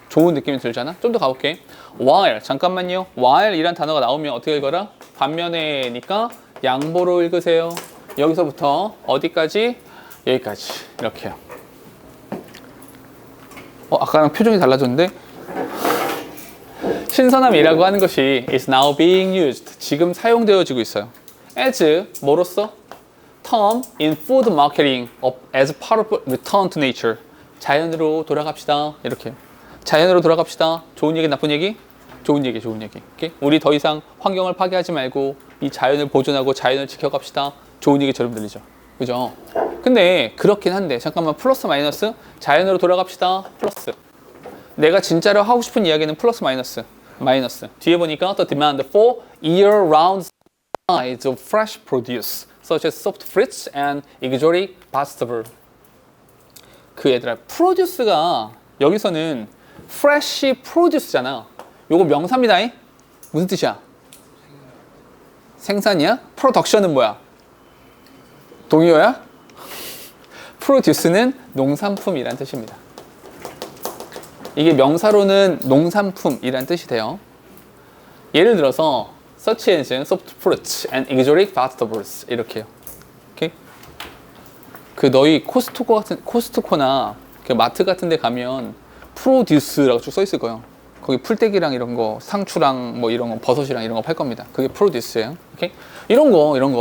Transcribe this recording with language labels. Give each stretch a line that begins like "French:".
Korean: 좋은 느낌이 들잖아? 좀 더 가볼게. while. 잠깐만요. while 이란 단어가 나오면 어떻게 읽어라? 반면에니까 양보로 읽으세요. 여기서부터 어디까지? 여기까지. 이렇게요. 아까랑 표정이 달라졌는데? 신선함이라고 하는 것이
English: is now being used.
Korean: 지금 사용되어지고 있어요. as 뭐로써?
English: term in food marketing as part of return to nature.
Korean: 자연으로 돌아갑시다. 이렇게. 자연으로 돌아갑시다. 좋은 얘기, 나쁜 얘기? 좋은 얘기, 좋은 얘기. 오케이? 우리 더 이상 환경을 파괴하지 말고 이 자연을 보존하고 자연을 지켜갑시다. 좋은 얘기처럼 들리죠. 그죠? 근데 그렇긴 한데 잠깐만 플러스 마이너스 자연으로 돌아갑시다. 플러스. 내가 진짜로 하고 싶은 이야기는 플러스 마이너스. 마이너스. 뒤에 보니까
English: the demand for year-round supplies of fresh produce such as soft fruits and exotic vegetables.
Korean: 그 얘들아, produce가 여기서는 fresh produce잖아. 요거 명사입니다. 무슨 뜻이야? 생산이야? production은 뭐야? 동의어야? produce는 농산품이란 뜻입니다. 이게 명사로는 농산품이란 뜻이 돼요. 예를 들어서
English: such as soft fruits and exotic vegetables
Korean: 이렇게요. 오케이? 그 너희 코스트코나 그 마트 같은 데 가면 produce라고 쭉 써 있을 거예요. 거기 풀떼기랑 이런 거, 상추랑 뭐 이런 거, 버섯이랑 이런 거 팔 겁니다. 그게 produce예요. 오케이? 이런 거.